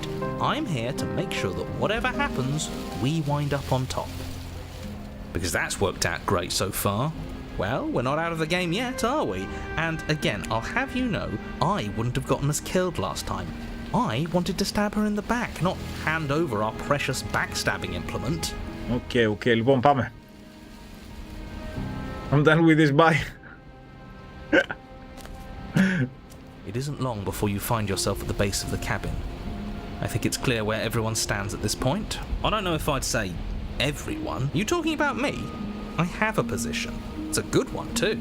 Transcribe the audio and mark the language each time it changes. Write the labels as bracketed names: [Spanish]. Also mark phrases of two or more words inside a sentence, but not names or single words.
[English] I'm here to make sure that whatever happens, we wind up on top. Because that's worked out great so far. Well, we're not out of the game yet, are we? And again, I'll have you know, I wouldn't have gotten us killed last time. I wanted to stab her in the back, not hand over our precious backstabbing implement. [Greek] Okay, λοιπόν πάμε. [English] I'm done with this, bye. It isn't long before you find yourself at the base of the cabin. I think it's clear where everyone stands at this point. I don't know if I'd say everyone. You talking about me? I have a position. It's a good one too.